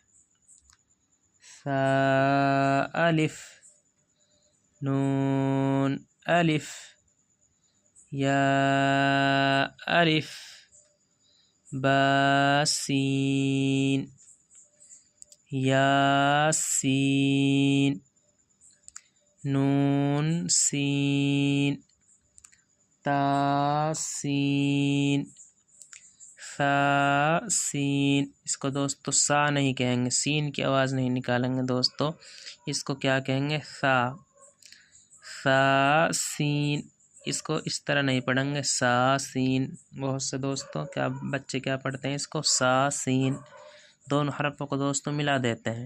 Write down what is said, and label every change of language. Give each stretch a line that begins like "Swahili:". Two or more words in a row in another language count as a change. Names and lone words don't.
Arabic: ثا الف نون الف یا الف با سین یا سین نون سین تا سین ثا سین۔
Urdu: اس کو دوستو سا نہیں کہیں گے، سین کی آواز نہیں نکالیں گے دوستو، اس کو کیا کہیں گے؟
Arabic: ثا ثا سین۔
Urdu: اس کو اس طرح نہیں پڑھیں گے سا سین۔ بہت سے دوستو بچے کیا پڑھتے ہیں اس کو سا سین، دونوں حرفوں کو دوستو ملا دیتے ہیں۔